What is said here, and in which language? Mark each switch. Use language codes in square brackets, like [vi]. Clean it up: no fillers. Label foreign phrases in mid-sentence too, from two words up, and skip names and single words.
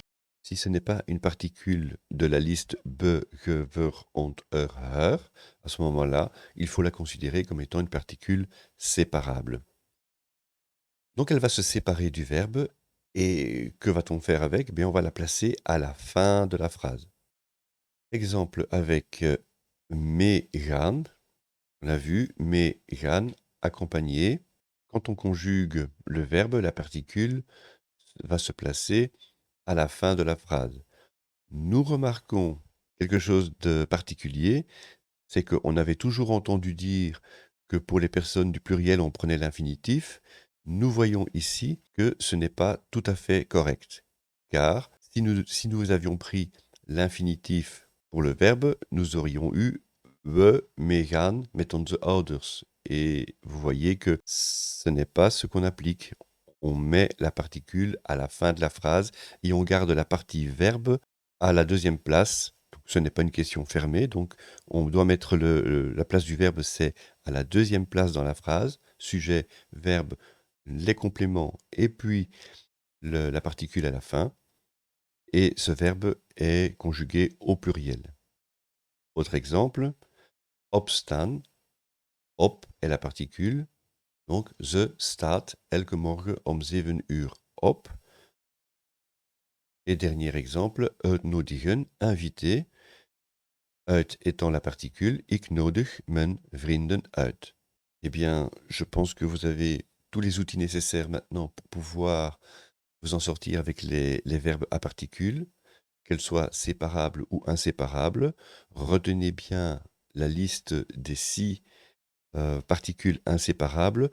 [fr] Si ce n'est pas une particule de la liste [nl] be, ge, ver, ont, her, [fr] à ce moment-là, il faut la considérer comme étant une particule séparable. Donc elle va se séparer du verbe et que va-t-on faire avec? On va la placer à la fin de la phrase. Exemple avec [nl] "mee gaan", [fr] on a vu [nl] "mee gaan" [fr] accompagné. Quand on conjugue le verbe, la particule va se placer à la fin de la phrase. Nous remarquons quelque chose de particulier, c'est qu'on avait toujours entendu dire que pour les personnes du pluriel, on prenait l'infinitif. Nous voyons ici que ce n'est pas tout à fait correct, car si nous avions pris l'infinitif pour le verbe, nous aurions eu [nl] we, mee gaan met onze ouders. [fr] Et vous voyez que ce n'est pas ce qu'on applique. On met la particule à la fin de la phrase et on garde la partie verbe à la deuxième place. Donc, ce n'est pas une question fermée, donc on doit mettre la place du verbe, c'est à la deuxième place dans la phrase, sujet, verbe, les compléments et puis la particule à la fin. Et ce verbe est conjugué au pluriel. Autre exemple, opstaan. Op est la particule, donc [nl] ze staat elke morgen om 7 uur op. [fr] Et dernier exemple, uitnodigen, inviter. Uit étant la particule, [nl] ik nodig mijn vrienden uit. [fr] Eh bien, je pense que vous avez tous les outils nécessaires maintenant pour pouvoir vous en sortir avec les verbes à particules, qu'elles soient séparables ou inséparables. Retenez bien la liste des 6 particules inséparables.